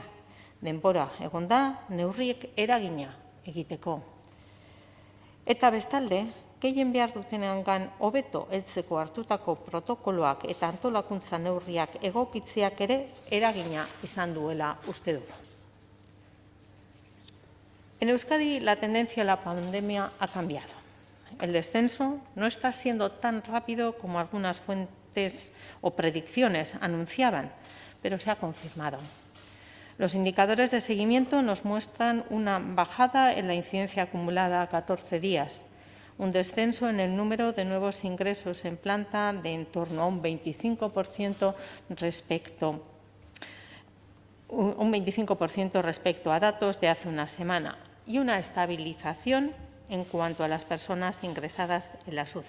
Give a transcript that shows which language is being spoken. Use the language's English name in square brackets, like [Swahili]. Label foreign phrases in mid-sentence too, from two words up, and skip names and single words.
[Basque] Denbora egon da neurriek eragina egiteko. Eta bestalde, gehien behar dutenengan hobeto heltzeko hartutako protokoloak eta antolakuntza neurriak egokitzeak ere eragina izan duela uste dugu. [Spanish] En Euskadi la tendencia a la pandemia ha cambiado. El descenso no está siendo tan rápido como algunas fuentes o predicciones anunciaban, pero se ha confirmado. Los indicadores de seguimiento nos muestran una bajada en la incidencia acumulada a 14 días, un descenso en el número de nuevos ingresos en planta de en torno a un 25% respecto a datos de hace una semana y una estabilización en cuanto a las personas ingresadas en la UCI.